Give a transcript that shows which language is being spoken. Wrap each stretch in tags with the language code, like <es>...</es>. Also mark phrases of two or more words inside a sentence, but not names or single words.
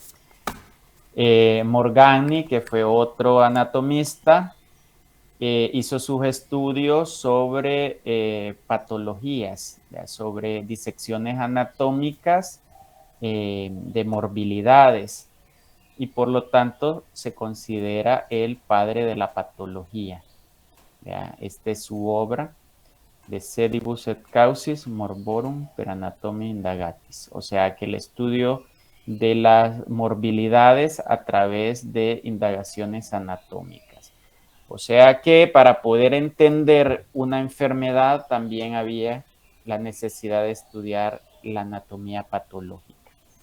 <es>Morgagni, que fue otro anatomista, hizo sus estudios sobre patologías, ¿ya? Sobre disecciones anatómicas de morbilidades, y por lo tanto se considera el padre de la patología. ¿Ya? Esta es su obra, De sedibus et causis morborum per anatomia indagatis, o sea que el estudio de las morbilidades a través de indagaciones anatómicas. O sea que para poder entender una enfermedad también había la necesidad de estudiar la anatomía patológica.</es>